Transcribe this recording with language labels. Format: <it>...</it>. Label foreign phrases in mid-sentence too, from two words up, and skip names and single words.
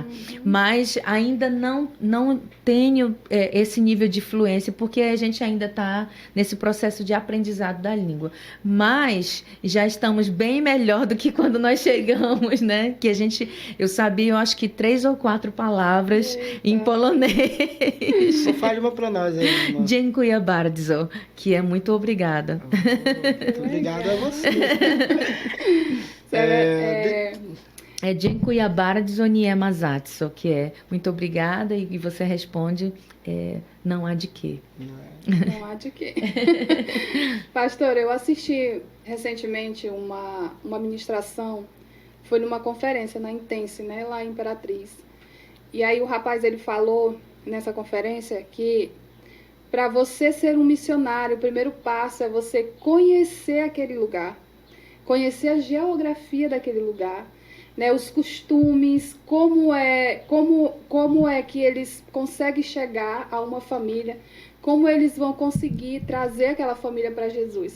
<pt>Mas ainda não tenho esse nível de fluência, porque a gente ainda está nesse processo de aprendizado da língua. Mas já estamos bem melhor do que quando nós chegamos, né? Que eu sabia, eu acho que 3 ou 4 palavras em polonês. Fale uma para nós aí, irmã.</pt> <pl>Dziękuję bardzo,</pl> <pt>que é muito obrigada. Muito obrigado a você.</pt> <pl>Dziękuję bardzo, nie ma za co,</pl> <pt>que é muito obrigada, e você responde não há de quê. Não há de quê. Pastor, eu assisti recentemente uma ministração, foi numa conferência na Intense, né, lá em Imperatriz. E aí o rapaz, ele falou nessa conferência que para você ser um missionário, o primeiro passo é você conhecer aquele lugar, conhecer a geografia daquele lugar, né, os costumes, como é que eles conseguem chegar a uma família, como eles vão conseguir trazer aquela família para Jesus.</pt>